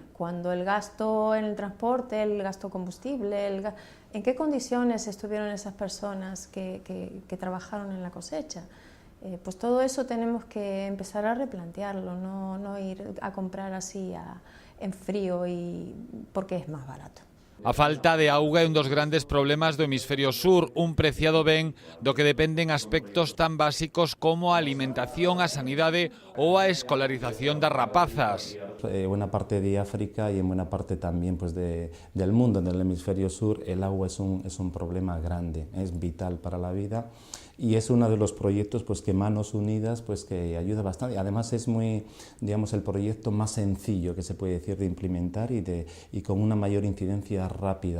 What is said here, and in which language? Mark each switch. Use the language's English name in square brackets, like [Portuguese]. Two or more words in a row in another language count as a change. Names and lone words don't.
[Spanish] Cuando el gasto en el transporte, el gasto combustible, ¿en qué condiciones estuvieron esas personas que trabajaron en la cosecha? Pues todo eso tenemos que empezar a replantearlo, no ir a comprar así en frío porque es más barato. [Galician] A falta de auga é un dos grandes problemas do hemisferio sur, un preciado ben do que dependen aspectos tan básicos como a alimentación, a sanidade ou a escolarización das rapazas. [Spanish] En buena parte de África y en buena parte también del mundo, en el hemisferio sur, el agua es un problema grande, es vital para la vida. Y es uno de los proyectos que Manos Unidas que ayuda bastante. Además es muy, digamos, el proyecto más sencillo que se puede decir de implementar y con una mayor incidencia rápida.